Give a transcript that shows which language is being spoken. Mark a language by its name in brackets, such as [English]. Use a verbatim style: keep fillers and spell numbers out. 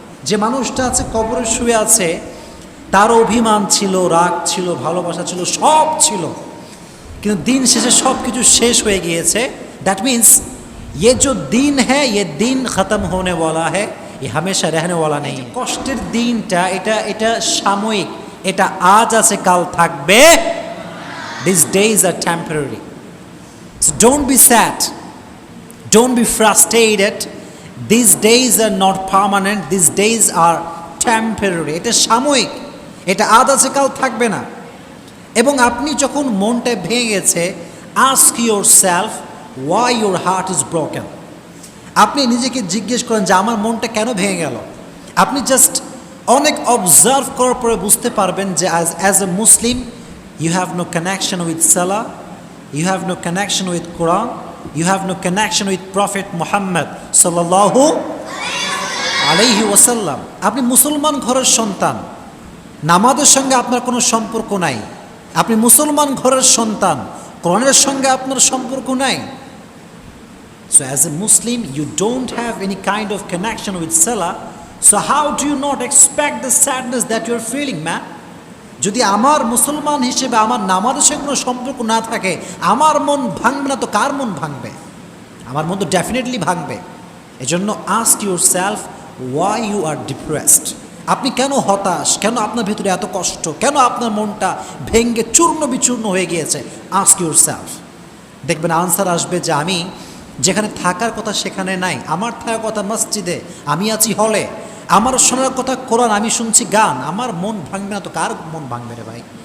[Bangla] যে মানুষটা আছে কবরে শুয়ে আছে, তার অভিমান ছিল, রাগ ছিল, ভালোবাসা ছিল, সব ছিল, কিন্তু দিন শেষে সব কিছু শেষ হয়ে গিয়েছে। [English] that means [Hindi] ये जो दिन है ये दिन ख़त्म होने वाला है, ये हमेशा रहने वाला नहीं। [Bangla] কষ্টের দিনটা এটা এটা সাময়িক, এটা আজ আছে কাল থাকবে। [English] These days are temporary. So don't be sad. Don't be frustrated. These days are not permanent. These days are temporary. [Bangla] এটা সাময়িক, এটা আজ আছে কাল থাকবে না। এবং আপনি যখন মনটা ভেঙে গেছে, [English] ask yourself why your heart is broken. [Bangla] আপনি নিজেকে জিজ্ঞেস করেন যে আমার মনটা কেন ভেঙে গেল। আপনি জাস্ট অনেক অবজার্ভ করার পরে বুঝতে পারবেন যে [English] as a Muslim you have no connection with সালাহ, you have no connection with Quran, you have no connection with Prophet Muhammad [Bangla] সাল্লাল্লাহু আলাইহি ওয়াসাল্লাম। আপনি মুসলমান ঘরের সন্তান, নামাজের সঙ্গে আপনার কোনো সম্পর্ক নাই। আপনি মুসলমান ঘরের সন্তান, কোরআনের সঙ্গে আপনার সম্পর্ক নাই। [English] So as a Muslim, you don't have any kind of connection with Salah. So how do you not expect the sadness that you are feeling, man? [Bangla] যদি আমার মুসলমান হিসেবে আমার নামাজের সঙ্গে কোনো সম্পর্ক না থাকে, আমার মন ভাঙবে না তো কার মন ভাঙবে? আমার মন তো ডেফিনেটলি ভাঙবে। [English] এজন্য ask yourself why you are depressed. [Bangla] আপনি কেন হতাশ? কেন আপনার ভিতরে এত কষ্ট? কেন আপনার মনটা ভেঙে চূর্ণ বিচূর্ণ হয়ে গিয়েছে? [English] ask yourself. [Bangla] দেখবেন আনসার আসবে যে আমি যেখানে থাকার কথা সেখানে নাই, আমার থাকার কথা মসজিদে, আমি আছি হলে, আমার শোনার কথা কোরআন, আমি শুনছি গান, আমার মন ভাঙবে না তো কার মন ভাঙবে রে ভাই?